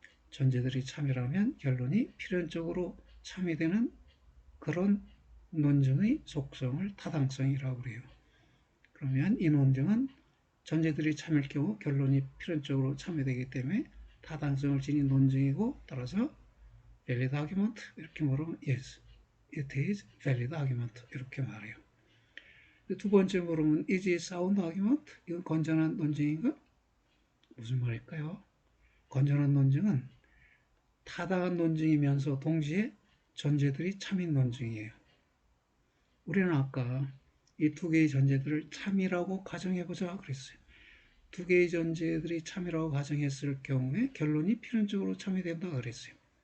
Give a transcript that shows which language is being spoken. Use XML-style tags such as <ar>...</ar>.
<ko>전제들이 참이라면 결론이 필연적으로 참이되는 그런 논증의 속성을 타당성이라고 그래요. 그러면 이 논증은 전제들이 참일 경우 결론이 필연적으로 참여되기 때문에 타당성을 지닌 논증이고, 따라서 valid argument 이렇게 물으면</ko> <en>yes, it is valid argument</en> <ko>이렇게 말해요. 두 번째 물으면</ko> <en>is it sound argument?</en> <ko>이건 건전한 논증인가? 무슨 말일까요? 건전한 논증은 타당한 논증이면서 동시에 전제들이 참인 논증이에요. 우리는 아까 이 두 개의 전제들을 참이라고 가정해보자 그랬어요. 두 개의 전제들이 참이라고 가정했을 경우에 결론이 필연적으로 참이된다 그랬어요.</ko>